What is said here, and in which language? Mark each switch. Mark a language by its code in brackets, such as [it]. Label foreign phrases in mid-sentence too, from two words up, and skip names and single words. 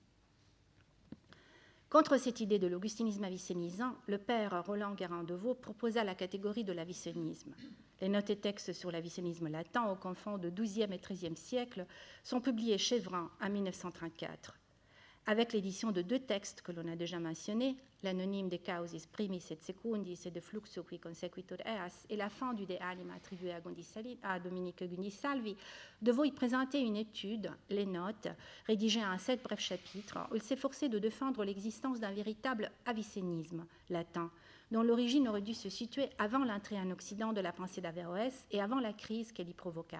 [fr] Contre cette idée de l'augustinisme avicénisant, le père Roland Guérin-Devaux proposa la catégorie de l'avicénisme. Les notes et textes sur l'avicénisme latin au confond de XIIe et XIIIe siècle sont publiés chez Vrin en 1934. Avec l'édition de deux textes que l'on a déjà mentionnés, l'anonyme de Causis Primis et Secundis et de Fluxo qui consequitur eas, et la fin du De Anima attribué à Dominique Gundisalvi, Devaux y présentait une étude, les notes, rédigée en 7 brefs chapitres, où il s'efforçait de défendre l'existence d'un véritable avicénisme latin, dont l'origine aurait dû se situer avant l'entrée en Occident de la pensée d'Averroès et avant la crise qu'elle y provoqua.